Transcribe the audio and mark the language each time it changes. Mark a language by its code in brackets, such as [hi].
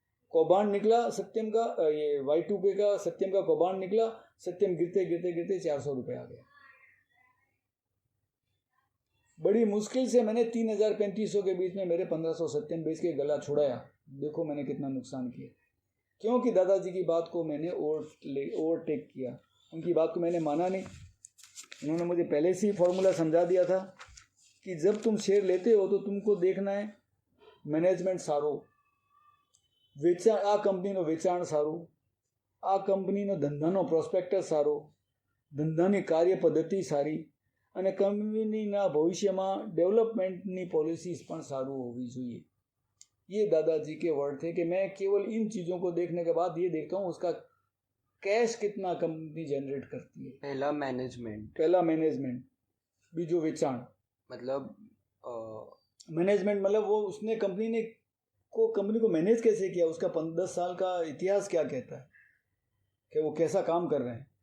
[hi] कौबान निकला सत्यम का, ये Y2K का सत्यम का कौबान निकला, सत्यम गिरते गिरते गिरते 400 रुपये आ गया। बड़ी मुश्किल से मैंने 3,000-3,500 के बीच में मेरे 1500 सत्यम बेच के गला छुड़ाया। देखो मैंने कितना नुकसान किया, क्योंकि दादाजी की बात को मैंने ओवरटेक किया, उनकी बात को मैंने माना नहीं। उन्होंने मुझे पहले से ही फॉर्मूला समझा दिया था कि जब तुम शेयर लेते हो तो तुमको देखना है मैनेजमेंट सारो, [gu] વેચાણ, આ કંપનીનો વેચાણ સારું, આ કંપનીનો ધંધાનો પ્રોસ્પેક્ટસ સારો, ધંધાની કાર્યપદ્ધતિ સારી અને કંપનીના ભવિષ્યમાં ડેવલપમેન્ટની પોલિસીઝ પણ સારું હોવી જોઈએ। [hi] ये दादाजी के वर्ड थे कि मैं केवल इन चीज़ों को देखने के बाद ये देखता हूँ उसका कैश कितना कंपनी जनरेट करती है। पहला मैनेजमेंट, [gu] बीजो वेचाण, [hi] मतलब मैनेजमेंट मतलब वो उसने कंपनी को मैनेज कैसे किया, उसका 10 साल का इतिहास क्या कहता है कि वो कैसा काम कर रहे हैं।